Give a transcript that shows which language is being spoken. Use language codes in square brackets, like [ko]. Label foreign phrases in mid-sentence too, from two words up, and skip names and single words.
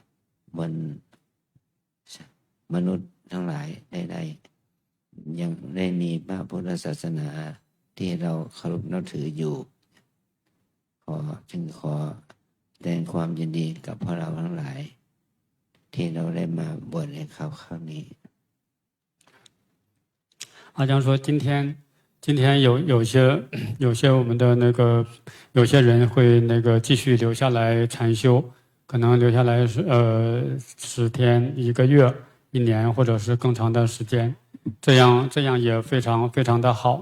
[th] มนุษย์ทั้งหลายได้ยังได้มีพระพุทธศาสนาที่เราเคารพนับถืออยู่จึงขอแสดงความยินดีกับพวกเราทั้งหลายที่เราได้มาบวชในคราวนี้ [zh] 阿江说，今天有些我们的有些人会继续留下来禅修，可能留下来10天、1个月、1年，或者是更长的时间，这样也非常非常的好。